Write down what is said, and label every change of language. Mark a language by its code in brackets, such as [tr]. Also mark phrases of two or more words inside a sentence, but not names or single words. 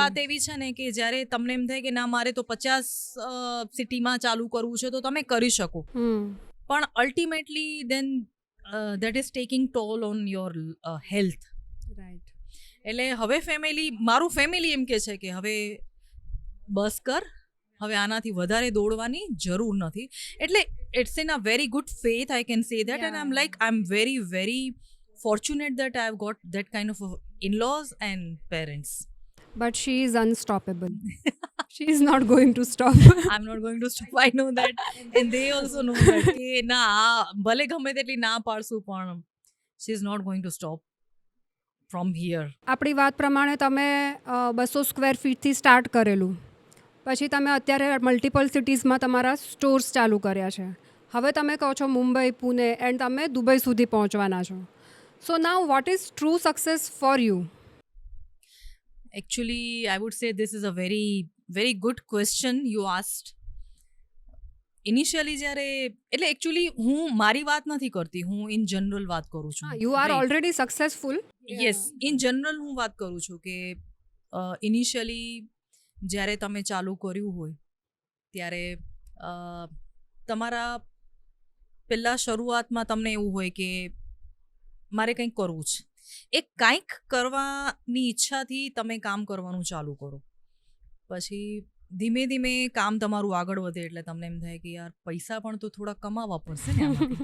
[gu] વાત એવી છે ને કે જ્યારે તમને એમ થાય કે ના મારે તો 50 સિટીમાં ચાલુ કરવું છે તો તમે કરી શકો, પણ [en] ultimately then that is taking toll on your health. [gu] રાઈટ. એટલે હવે મારું ફેમિલી એમ કે છે કે હવે બસ કર, હવે આનાથી વધારે દોડવાની જરૂર નથી. [en] એટલે it's in a very good faith I can say that, and I am very very fortunate that I have got that kind of in-laws and parents. But she is unstoppable. She is not going to stop. I'm not going to stop. I know that. And they also know that. [gu] કે ના, ભલે ગમે તેટલી ના પાડશું પણ [en] she is not going to stop from here. [gu] આપણી વાત પ્રમાણે તમે 200 સ્ક્વેર ફીટથી સ્ટાર્ટ કરેલું, પછી તમે અત્યારે મલ્ટિપલ સિટીઝમાં તમારા સ્ટોર્સ ચાલુ કર્યા છે, હવે તમે કહો છો મુંબઈ, પુણે એન્ડ તમે દુબઈ સુધી પહોંચવાના છો. [en] So now what is true success for you? Actually, I would say this is a very, very good question you asked. [gu] ઇનિશિયલી જ્યારે, એટલે એકચ્યુઅલી હું મારી વાત નથી કરતી, હું [en] in general [gu] વાત કરું છું. [en] You are already successful. yes, in general [gu] હું વાત કરું છું કે ઇનિશિયલી જ્યારે તમે ચાલુ કર્યું હોય ત્યારે તમારા પહેલાં શરૂઆતમાં તમને એવું હોય કે મારે કંઈક કરવું છે, એ કંઈક કરવાની ઈચ્છાથી તમે કામ કરવાનું ચાલુ કરો, પછી ધીમે ધીમે કામ તમારું આગળ વધે એટલે તમને એમ થાય કે યાર પૈસા પણ તો થોડા કમાવા પડશે ને આમાંથી.